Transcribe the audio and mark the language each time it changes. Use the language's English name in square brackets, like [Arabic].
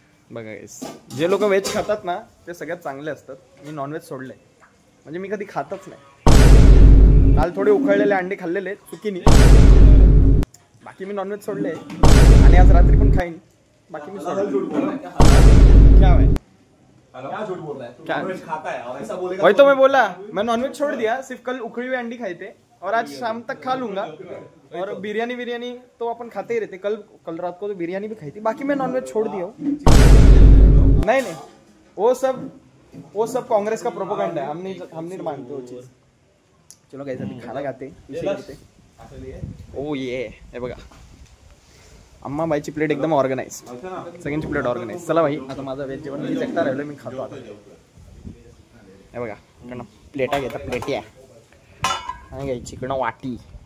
[Marathi] बघा गाईस, जे लोक व्हेज खातात ना ते सगळ्यात चांगले असतात. मी नॉनव्हेज सोडलंय, म्हणजे मी कधी खातच नाही. काल थोडे उकळलेले अंडे खाल्लेले चुकीने, बाकी मी नॉनव्हेज सोडले. आणि आज रात्री पण खाईन, बाकी मी सोडले. [Hindi] क्या है? क्या झूठ बोल रहा है? नॉनव्हेज खाता है और ऐसा बोलेगा? वही तो मैं बोला, मैं नॉनवेज छोड़ दिया, सिर्फ कल उखड़ी हुई अंडी खाई थे और आज शाम तक खा लूंगा. और बिरयानी तो अपन खाते ही रहते. कल रात को तो बिरयानी भी खाई थी. बाकी मैं नॉनवेज छोड़ दिया हूँ. नहीं वो सब कांग्रेस का प्रोपेगेंडा है. हम नहीं मानते वो चीज. चलो गाइस अभी खाना खाते. [Marathi] ओ ये हे बघा, अम्मा बाईची प्लेट एकदम ऑर्गनाइज, सगळ्यांची प्लेट ऑर्गनाइज. चला भाई आता माझं व्हेज जेवण मी एकटा राहिलो, मी खातो आता. हे बघा इकडनं प्लेटा घेता, प्लेटी आहे आणि घ्यायची इकडनं वाटी.